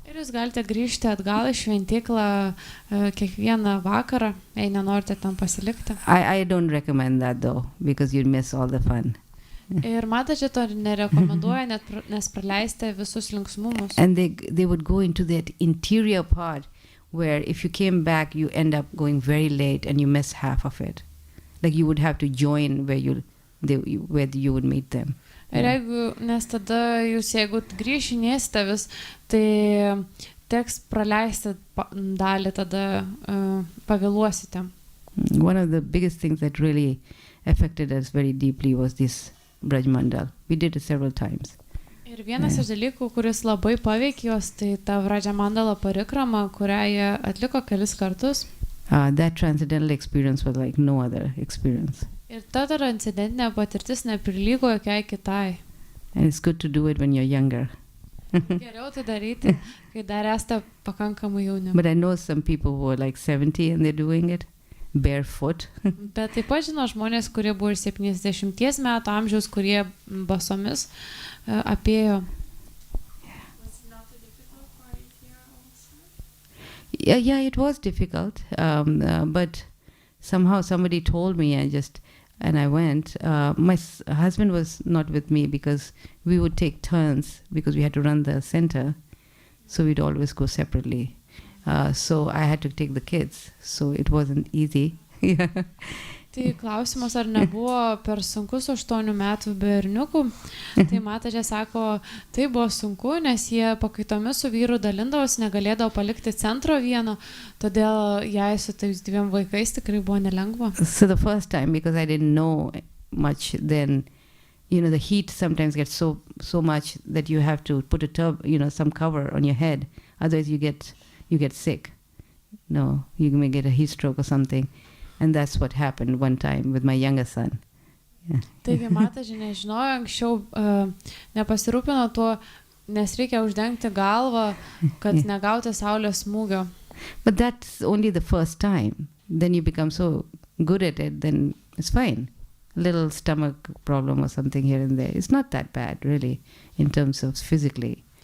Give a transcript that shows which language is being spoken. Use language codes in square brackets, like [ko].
[lt] Ir jūs galite grįžti atgal į šventyklą kiekvieną vakarą, jei nenorite ten pasilikti. [en] I don't recommend that though, because you'd miss all the fun. [lt] Ir mataji to nerekomenduoja, nes praleisite visus linksmumus. [en] And they would go into that interior part where if you came back, you end up going very late and you miss half of it. Like you would have to join where you would meet them. [lt] Ir nes tada jūs, jeigu grįžinėsite vis, tai teks praleisti dalį, tada pavėluosite. [en] One of the biggest things that really affected us very deeply was this Vrajamandala. We did it several times. [lt] Ir vienas iš dalykų, kuris labai paveikė juos, tai ta Vrajamandala Parikrama, kurią jie atliko kelis kartus. [en] That transcendental experience was like no other experience. [lt] Ir ta transcendentinė patirtis neprilygo jokiai kitai. [en] And it's good to do it when you're younger. [lt] Geriau tai daryti, kai dar esate pakankamai jauni. [en] But I know some people who are like 70 and they're doing it barefoot. [lt] Bet taip pat žino žmonės, kurie buvo ir 70 metų amžiaus, kurie basomis apėjo. [en] Yeah, it was difficult. But somehow somebody told me, and I went. My husband was not with me because we would take turns because we had to run the center. So we'd always go separately. So I had to take the kids. So it wasn't easy. Yeah. [lt] Tai klausimas, ar nebuvo per sunkus 8 metų berniukų. Tai matažė sako, tai buvo sunku, nes jie pakaitomis su vyru dalindavosi, negalėdavo palikti centro vieno, todėl jai su tais 2 vaikais tikrai buvo nelengva. [en] So the first time, because I didn't know much then, the heat sometimes gets so much that you have to put some cover on your head. Otherwise you get sick. No, you may get a heat stroke or something. And that's what happened one time with my younger son. Yeah. [lt] Taigi matažė nežinojo, anksčiau nepasirūpino tuo, nes reikia uždengti galvą, kad negauti saulės smūgio. [en] But that's only the first time. Then you become so good at it, then it's fine. Little stomach problem or something here and there. It's not that bad, really, in terms of physically.